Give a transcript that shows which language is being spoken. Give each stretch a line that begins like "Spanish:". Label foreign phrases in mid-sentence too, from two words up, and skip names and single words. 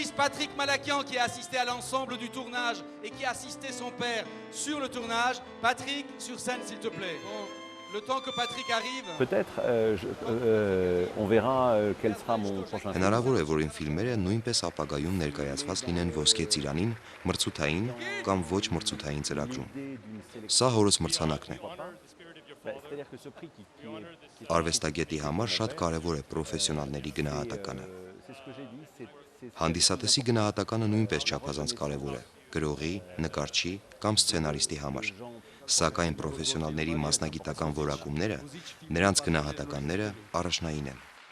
French: Patrick Malakian qui a assisté à l'ensemble du tournage et qui a assisté son père sur le tournage. Patrick, sur scène s'il te plaît. Bon, le temps que Patrick arrive... Peut-être on verra quel sera mon prochain film.
Armenian: Հնարավոր է, որ իմ ֆիլմերը նույնպես ապագայում ներկայացված լինեն Ոսկե ծիրանին, մրցութային կամ ոչ մրցութային ծրագրում։ Սա հորս մրցանակն է։ Արվեստագետի համար շատ կարևոր է պրոֆեսիոնալների գնահատականը։ Հանդիսատեսի գնահատականը նույնպես չափազանց կարևոր է գրողի, նկարչի կամ սցենարիստի համար։ Սակայն պրոֆեսիոնալների մասնագիտական որակումները, նրանց գնահատականները առաջնային են։